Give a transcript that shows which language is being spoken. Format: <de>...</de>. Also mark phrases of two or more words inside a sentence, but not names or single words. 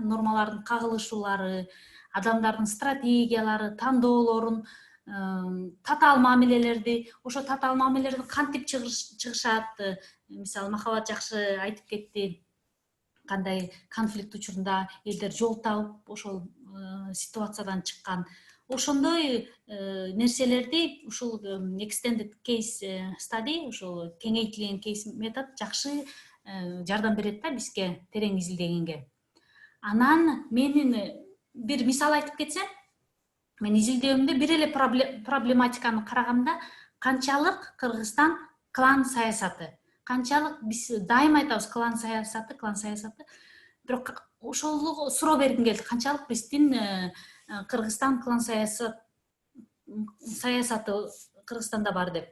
<ky>Нормалардын кагылышуулары, адамдардын стратегиялары, тандоолорун, татаал мамилелерди, ошо татаал мамилелерди кантип чыгышат. Мисалы, Махабат жакшы айтып кетти, кандай конфликт учурунда элдер жол табып ошол ситуациядан чыккан. Ошондой нерселерди ушул</ky> <en>extended case study,</en> <ky>ушул кеңейтилген кейс метод жакшы жардам берет да бизге терең изилдегенге. Анан менин бир мисал айтып кетсем, мен изилдөөмдө бир эле проблематиканы караганда, канчалык Кыргызстан клан саясаты, канчалык биз дайыма айтабыз клан саясаты, бирок ошол суроо бергим келди, канчалык биздин Кыргызстан клан саясаты Кыргызстанда бар деп.</ky>